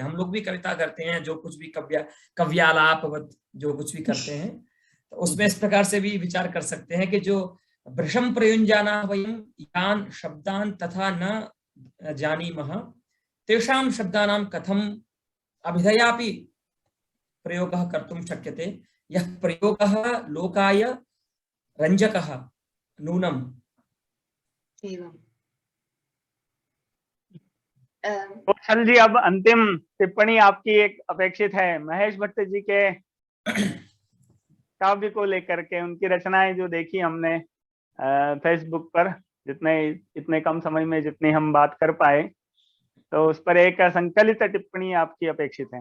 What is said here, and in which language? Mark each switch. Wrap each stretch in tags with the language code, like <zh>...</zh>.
<hi>हम लोग भी कविता करते हैं, जो कुछ भी कव्यालाप जो कुछ भी करते हैं, तो उसमें इस प्रकार से भी विचार कर सकते हैं कि जो</hi> <sa>भृशम प्रयुञ्जाना वयं यान शब्दान तथा न जानीमः तेषां शब्दानां कथम अभिधयापि प्रयोगः कर्तुं शक्यते। यह प्रयोगः लोकाय रंजकः नूनम्।</sa> <hi>कौशल जी, अब अंतिम टिप्पणी आपकी एक अपेक्षित है महेश भट्ट जी के काव्य को लेकर के। उनकी रचनाएं जो देखी हमने फेसबुक पर, इतने कम समय में जितनी हम बात कर पाए, तो उस पर एक संकलित टिप्पणी आपकी अपेक्षित है।</hi>